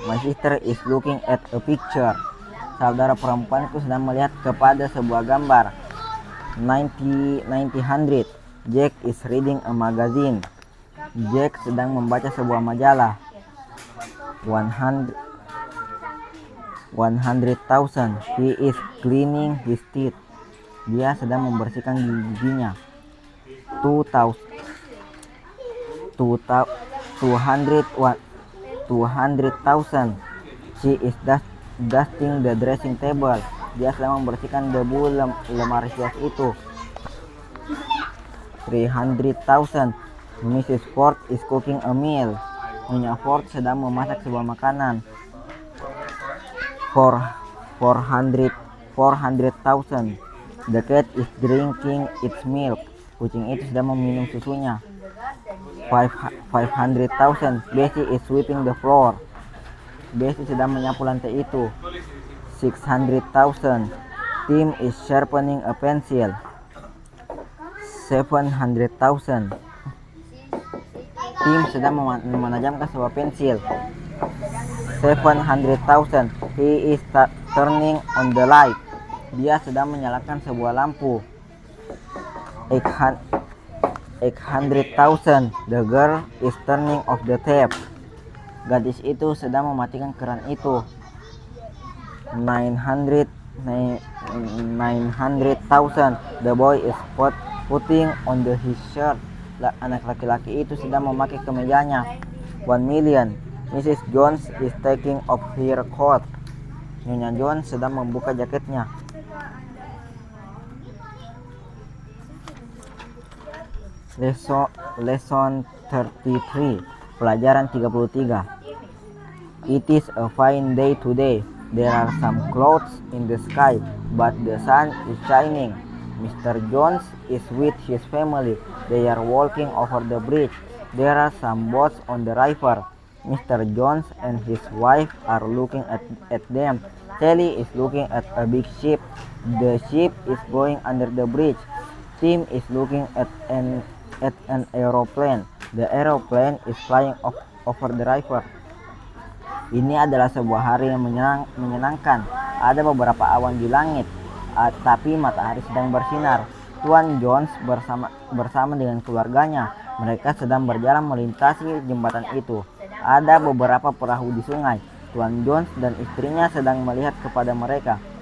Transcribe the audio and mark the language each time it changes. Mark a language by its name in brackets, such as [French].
[English] My sister is looking at a picture. [Indonesian] Saudara perempuanku sedang melihat kepada sebuah gambar. [English] 90,000. Jack is reading a magazine. [Indonesian] Jack sedang membaca sebuah majalah. [English] 100,000. He is cleaning his teeth. [Indonesian] Dia sedang membersihkan giginya. [English] 200,000. She is dusting the dressing table. [Indonesian] Dia sedang membersihkan debu lemari hias itu. [English] 300,000. Mrs. Ford is cooking a meal. [Indonesian] Nyonya Ford sedang memasak sebuah makanan. 400,000. [English] The cat is drinking its milk. [Indonesian] Kucing itu sedang meminum susunya. [English] 500,000. Bessie is sweeping the floor. [Indonesian] Bessie sedang menyapu lantai itu. [English] 600,000. Tim is sharpening a pencil. 700,000. [Indonesian] Tim sedang menajamkan sebuah pensil. 700,000. [English] He is turning on the light. [Indonesian] Dia sedang menyalakan sebuah lampu. [English] 800,000. The girl is turning off the tap. [Indonesian] Gadis itu sedang mematikan keran itu. 900,000. [English] The boy is putting on his shirt. [Indonesian] Anak laki-laki itu sedang memakai kemejanya. [English] 1,000,000. Mrs. Jones is taking off her coat. [Indonesian] Nyonya Jones sedang membuka jaketnya. [English] Lesson 33. [Indonesian] Pelajaran 33. [English] It is a fine day today. There are some clouds in the sky, but the sun is shining. Mr. Jones is with his family. They are walking over the bridge. There are some boats on the river. Mr. Jones and his wife are looking at them. Sally is looking at a big ship. The ship is going under the bridge. Tim is looking at an aeroplane. The aeroplane is flying over the river. [Indonesian] Ini adalah sebuah hari yang menyenangkan. Ada beberapa awan di langit, tapi matahari sedang bersinar. Tuan Jones bersama dengan keluarganya. Mereka sedang berjalan melintasi jembatan itu. Ada beberapa perahu di sungai. Tuan Jones dan istrinya sedang melihat kepada mereka.